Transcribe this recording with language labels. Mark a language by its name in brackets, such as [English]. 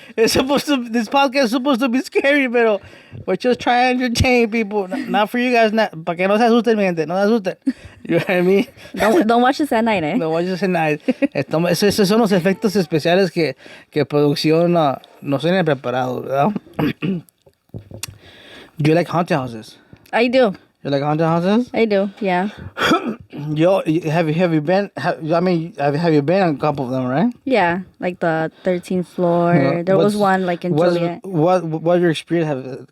[English] This podcast is supposed to be scary, pero we're just trying to entertain people. Not for you guys, [Spanish] para que no se asusten, mi gente, no se asusten. [English] You know what I mean? Don't watch this at night, eh? [Spanish] No voy a hacer nada. Esos son los efectos especiales que producción no tiene preparado, ¿verdad? [English] Do you like haunted houses? I do. You like haunted houses? I do, yeah. Yo, have you been? I mean, have you been on a couple of them, right? Yeah, like the 13th floor. Yeah. There was one like in Juliet. What your experience have?